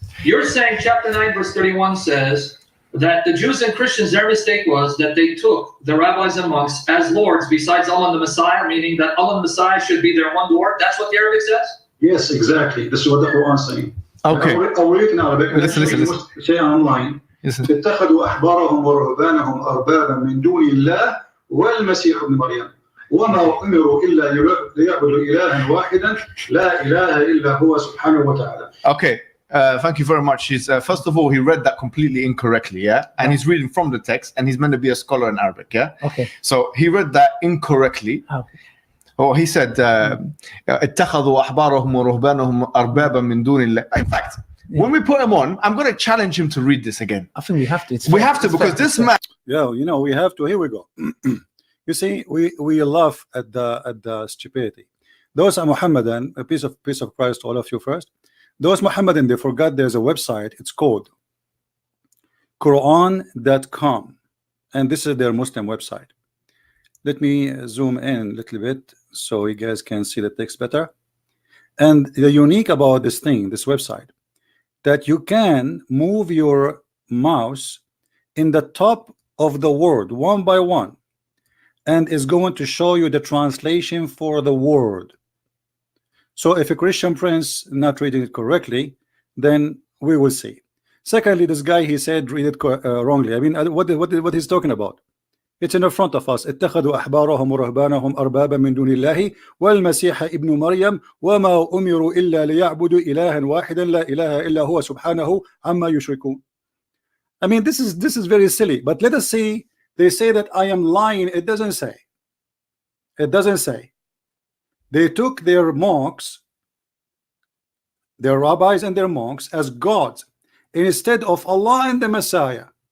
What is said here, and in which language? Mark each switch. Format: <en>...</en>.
<en>You're saying chapter 9 verse 31 says that the Jews and Christians, their mistake was that they took the rabbis and monks as lords besides Allah and the Messiah, meaning that Allah and the Messiah should be their one Lord. That's what the Arabic says? Yes, exactly. This is what the Quran is saying. Okay. I'll read it in Arabic. Listen. Say online.</en> <ar>اتخذوا أحبارهم ورهبانهم أربابا من دون الله والمسيح ابن مريم وما أمروا إلا ليعبدوا إلها واحدا لا إله إلا هو سبحانه وتعالى.</ar> <en>Okay, thank you very much. First of all, he read that completely incorrectly, and he's reading from the text, and he's meant to be a scholar in Arabic, Okay. So he read that incorrectly. Oh, he said,</en> <ar>اتخذوا أحبارهم ورهبانهم أربابا من دون الله.</ar> <en>In fact, when we put him on, I'm going to challenge him to read this again. I think we have to. We have to, because this man. Yeah, you know, we have to. Here we go. You see, we laugh at the stupidity. Those are Mohammedan, a piece of Christ to all of you first. Those Mohammedan, they forgot there's a website. It's called Quran.com, and this is their Muslim website. Let me zoom in a little bit so you guys can see the text better. And the unique about this thing, this website, that you can move your mouse in the top of the word one by one, and is going to show you the translation for the word. So if a Christian prince not reading it correctly, then we will see. Secondly, this guy, he said read it wrongly. I mean, what he's talking about? It's in the front of us.</en> <ar>اتخذوا أحبارهم ورهبانهم أربابا من دون الله والمسيح ابن مريم وما أمروا إلا ليعبدوا إلها واحدا لا إله إلا هو سبحانه عما يشركون.</ar> <en>I mean, this is very silly. But let us see. They say that I am lying. It doesn't say. It doesn't say. They took their monks, their rabbis and their monks as gods instead of Allah and the Messiah.</en>